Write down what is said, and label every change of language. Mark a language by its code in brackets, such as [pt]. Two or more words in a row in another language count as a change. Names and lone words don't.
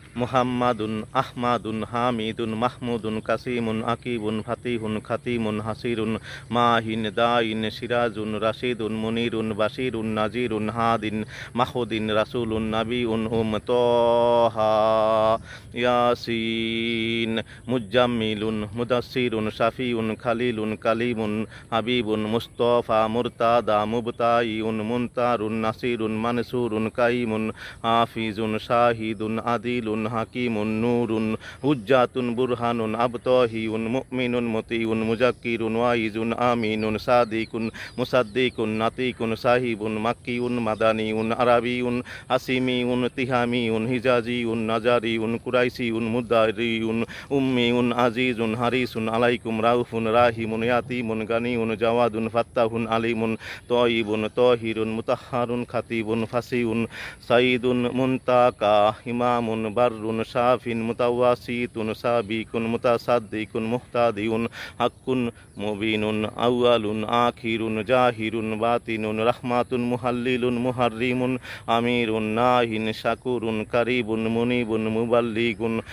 [ar] محمد أحمد حامد محمود قاسم عاقب فاتح خاتم حاشر ماح داع سراج رشيد منير بشير نذير هاد مهدي رسول نبي طه يس مزمل مدثر شفيع خليل كليم حبيب مصطفى مرتضى مجتبى مختار ناصر منصور قائم حافظ شهيد عادل حكيم نور حجة برهان أبطحي مؤمن مطيع مذكر واعظ أمين صادق مصدق ناطق صاحب مكي مدني عربي هاشمي تهامي حجازي نزاري قرشي مضري أمي عزيز حريص عليكم رؤوف رحيم يتيم غني جواد فتاح عليم طيب طاهر مطهر خطيب فصيح سيد منتقى إمام بر شاف متوسط سابق متصدق مهتد حق مبين أول آخر ظاهر باطن رحمة محلل محرم آمر ناه شكور قريب منيب مبلغ